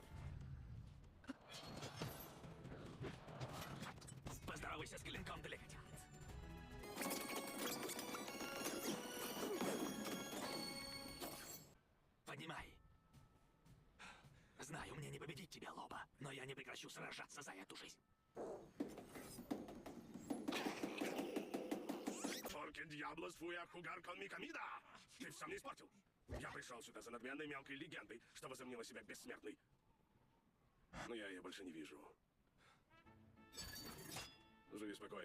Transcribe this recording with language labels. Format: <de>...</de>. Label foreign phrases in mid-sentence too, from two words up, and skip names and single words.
<ru>Поздоровайся с клинком далекотят. Поднимай. Знаю, мне не победить тебя, Лоба, но я не прекращу сражаться за эту жизнь.</ru> <es>Porque diablos fui a jugar con mi comida?</es> <ru>Ты все мне испортил. Я пришел сюда за надменной мелкой легендой, что возомнила себя бессмертной. Но я ее больше не вижу. Живи спокойно.</ru>